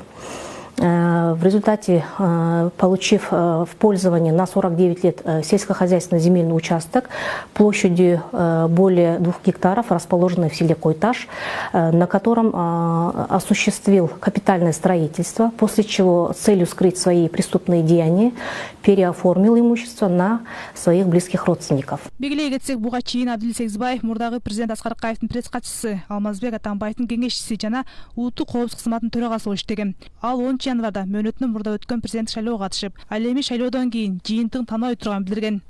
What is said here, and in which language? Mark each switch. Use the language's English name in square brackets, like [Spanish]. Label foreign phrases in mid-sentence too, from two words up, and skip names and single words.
[Russian] В результате, получив в пользование на 49 лет сельскохозяйственный земельный участок площадью более 2 гектаров, расположенный в селе Койташ, на котором осуществил капитальное строительство, после чего с целью скрыть свои преступные деяния переоформил имущество на своих близких родственников. [Kyrgyz] Белгилей кетсек, буга чейин Абдил Сегизбаев мурдагы президент Аскар Акаевдин пресс катчысы, Алмазбек Атамбаевдин кеңешчиси жана улуттук коопсуздук кызматынын төрагасы болуп иштеген. Ал 10 январда мөөнөтүнөн мурда өткөн президенттик шайлоого катышып, ал эми шайлоодон кийин жыйынтыгын таныбай турганын билдирген.